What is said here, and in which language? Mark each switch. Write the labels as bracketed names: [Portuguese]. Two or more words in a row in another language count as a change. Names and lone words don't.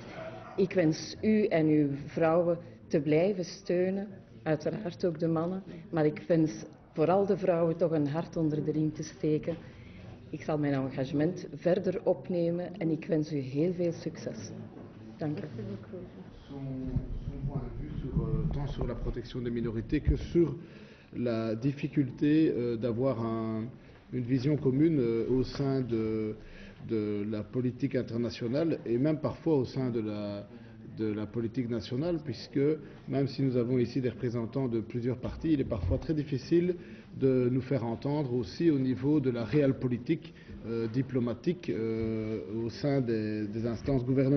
[Dutch] Ik wens u en uw vrouwen te blijven steunen, uiteraard ook de mannen, maar ik wens vooral de vrouwen toch een hart onder de riem te steken. Ik zal mijn engagement verder opnemen en ik wens u heel veel succes. Dank u. [French] Son point de vue tant sur la protection des minorités que sur la difficulté d'avoir une vision commune au sein de la politique internationale et même parfois au sein de la politique nationale, puisque même si nous avons ici des représentants de plusieurs partis, il est parfois très difficile de nous faire entendre aussi au niveau de la réelle politique diplomatique au sein des instances gouvernementales.